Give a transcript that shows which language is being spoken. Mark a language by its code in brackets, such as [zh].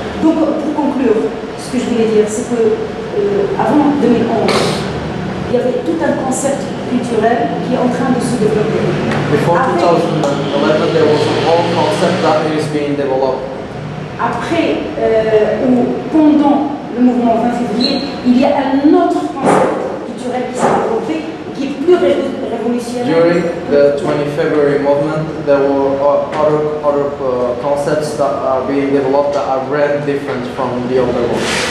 [fr] Donc, pour conclure, ce que je voulais dire, c'est que avant 2011, il y avait tout un concept culturel qui est en train de se développer. [en] Before 2011, there was a whole concept that is being developed. [fr] Après ou pendant le mouvement 20 février, il y a un autre concept culturel qui s'est développé, qui est plus révolutionnaire. [en] During the 20 February movement, there were other concepts that are being developed that are very different from the other ones.